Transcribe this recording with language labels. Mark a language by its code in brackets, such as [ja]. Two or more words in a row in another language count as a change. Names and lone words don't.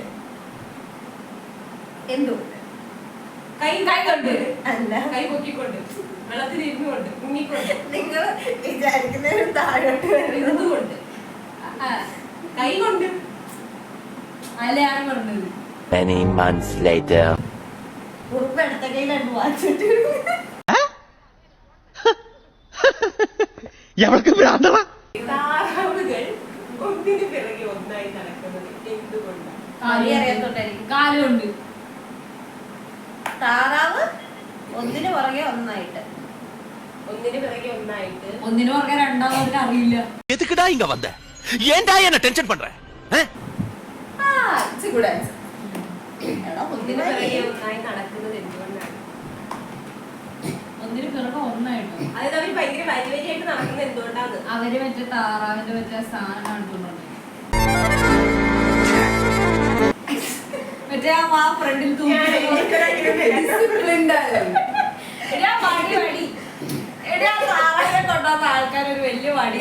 [ml] എന്തുകൊണ്ട്? കൈ കൊണ്ട് അല്ല, കൈ പൊക്കിക്കൊണ്ട്, വെള്ളത്തിൽ ഇരുന്നുകൊണ്ട്, മുങ്ങിക്കൊണ്ട്, നിങ്ങൾ വിചാരിക്കുന്നതിനും താഴോട്ട് ഇരുന്നുകൊണ്ട്, കൈ കൊണ്ട് അല്ലയാണ് പറഞ്ഞത്. [en] Many months later. [ml] കുറുപ്പ് എടുത്ത കയ്യിലാണ് വാച്ചിട്ട് എവൾക്ക് ഭ്രാന്തടാ. താറാവുകൾ ഒന്നിന് പിറകെ ഒന്നായി നടക്കുന്നത് എന്തുകൊണ്ടാണ്? അറിയാത്തോട്ടായിരിക്കും. കാലുണ്ട്. താറാവ് ഒന്നിന് പുറകെ ഒന്നായിട്ട് ഒന്നിന് പിറകെ ഒന്നായിട്ട് ഒന്നിനു പുറകെ രണ്ടാമതിന് അറിയില്ല. [ta] எதுக்குடா இங்க வந்த ஏன்டா என்ன டென்ஷன் பண்ற [en] it's good answer. [ml] എടാ ഒന്നിന് ഒന്നിന് പിറകെ ഒന്നായി നടക്കുന്നത് എന്തുകൊണ്ടാണ്? ഒന്നിനു പിറകെ ഒന്നായിട്ടോ. അതായത് അവർ ഭയങ്കര വലിയ വലിയായിട്ട് നടക്കുന്നത് എന്തുകൊണ്ടാണ്? അവര് മറ്റേ താറാവിന്റെ മറ്റേ സാധനം എടുത്തോണ്ട് മറ്റേ ആ ഫ്രണ്ടിൽ താറാവിനെ കൊണ്ടുവന്ന ആൾക്കാർ ഒരു വലിയ വടി.